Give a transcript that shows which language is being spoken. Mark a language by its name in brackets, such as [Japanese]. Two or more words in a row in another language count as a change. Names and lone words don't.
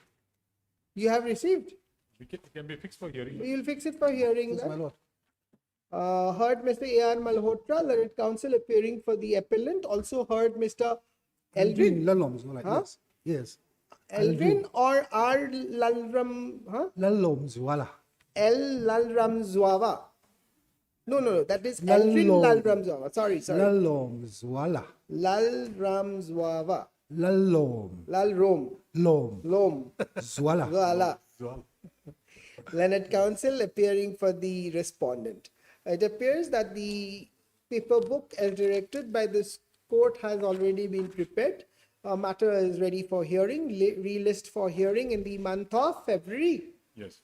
[English] You have received? It can be fixed for hearing. We will fix it for hearing. Yes, then. my lord. Heard Mr. A.R. Malhotra, learned counsel appearing for the appellant. Also heard Mr. Elvin. Lalom, Zwala. Huh? Yes. Yes. Elvin or R. Lalram. Huh? Lalom Zwala. L. Lalram Zwava. No, that is Elvin Lalram Zwava. Sorry. Lalom Zwala. Lalram Zwava. Lalom. Lalrom. Lom. Zwala. Zwala. Learned counsel appearing for the respondent. It appears that the paper book as directed by this court has already been prepared. Matter is ready for hearing, relist for hearing in the month of February Yes.